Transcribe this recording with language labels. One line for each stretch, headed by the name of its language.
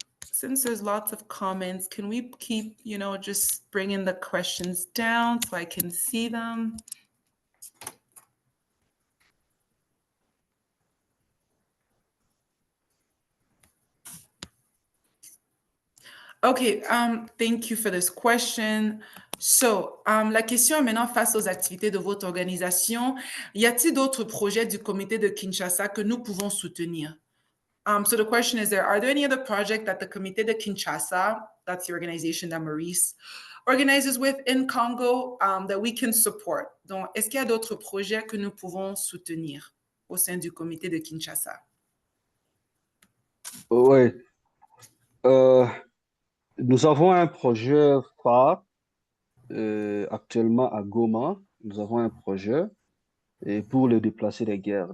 English: Since there's lots of comments, can we keep, just bringing the questions down so I can see them? Okay, thank you for this question.
French: So, la question est maintenant face aux activités de votre organisation. Y a-t-il d'autres projets du comité de Kinshasa que nous pouvons soutenir?
English: So the question is are there any other project that the Comité de Kinshasa, that's the organization that Maurice organizes with in Congo, that we can support?
French: Donc, est-ce qu'il y a d'autres projets que nous pouvons soutenir au sein du Comité de Kinshasa? Oui. Nous avons un projet phare actuellement à Goma. Nous avons un projet pour les déplacés de guerre.